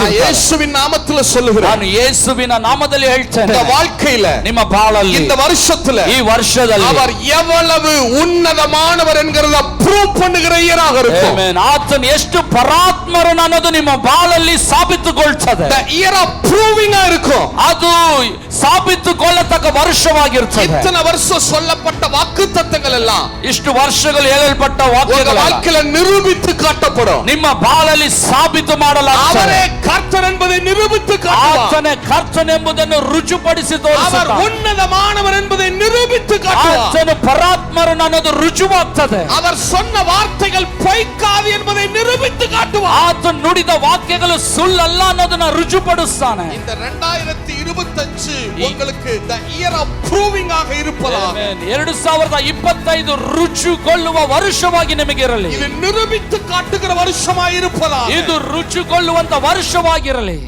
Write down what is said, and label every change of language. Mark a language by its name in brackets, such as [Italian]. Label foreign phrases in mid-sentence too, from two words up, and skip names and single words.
[Kannada] ಯೇಸುವಿನ ನಾಮದಲ್ಲಿ சொல்லுகிறேன். ನಾನು ಯೇಸುವಿನ ನಾಮದಲ್ಲಿ ಹೇಳ್ತೇನೆ, [Tamil] இந்த வாழ்க்கையில [Kannada] ನಿಮ್ಮ ಬಾಳಲ್ಲಿ [Tamil] இந்த வருஷத்துல [Kannada] ಈ ವರ್ಷದಲ್ಲಿ [Tamil] அவர் எவ்வளவு உன்னதமானவர் என்கிறத ப்ரூவ் பண்ணுகிற இயராக இருக்கும். [Kannada] ಆಮೆನ್. ಆತನು ಎಷ್ಟು ಪರಾತ್ಮರನು ಅನ್ನೋದು ನಿಮ್ಮ ಬಾಳಲ್ಲಿ ಸಾಬೀತುಗೊಳ್ಳುತ್ತದೆ. [English] the year of proving [Tamil] ஆ இருக்கும். [Kannada] ಅದು ಸಾಬೀತುಗೊಳ್ಳತಕ್ಕ ವರ್ಷವಾಗಿರುತ್ತದೆ. [Tamil] இத்தனை வருஷம் சொல்லப்பட்ட வாக்குத்தத்தங்கள் எல்லாம் [Kannada] ಇಷ್ಟು ವರ್ಷಗಳು ಹೇಳಲ್ಪಟ್ಟ ವಾಕ್ಯಗಳು [Tamil] வாழ்க்கையில நிரூபித்து காட்டப்படும். [Kannada] ನಿಮ್ಮ ಬಾಳಲ್ಲಿ ಸಾಬೀತು ಮಾಡಲಾಗುತ್ತದೆ. [Tamil] அவரே கர்த்தர் என்பதை நிரூபித்து காட்டுவார். [Kannada] ಆತನೇ ಕರ್ತನೆಂಬುದನ್ನು ರುಜುಪಡಿಸಿ ತೋರಿಸುತ್ತಾನೆ. [Tamil] அவர் உன்னதமானவர் என்பதை நிரூபித்து காட்டுவார். [Kannada] ಆತನು ಪರಾತ್ಮರನು ಅನ್ನೋದು ರುಜುವಾಗ್ತದೆ. [Tamil] அவர் சொன்ன வார்த்தைகள் பொய்க்காது என்பதை நிரூபித்து காட்டுவார். [Kannada] ಆತನು ನುಡಿದ ವಾಕ್ಯಗಳು ಸುಳ್ಳಲ್ಲ ಅನ್ನೋದನ್ನ ರುಜುಪಡಿಸ್ತಾನೆ. [Tamil] இந்த 2025 உங்களுக்கு [English] the year of proving [Tamil] ஆக இருப்பதாக. [Kannada] ಆಮೆನ್. 2025 ರುಜುಗೊಳ್ಳುವ ವರ್ಷವಾಗಿ ನಿಮಗಿರಲಿ. [Tamil] இது நிரூபித்து காட்டுகிற வருஷமாய் இருப்பதாக. [Kannada] ಇದು ರುಜುಗೊಳ್ಳುವಂತ ವರ್ಷವಾಗಿರಲಿ.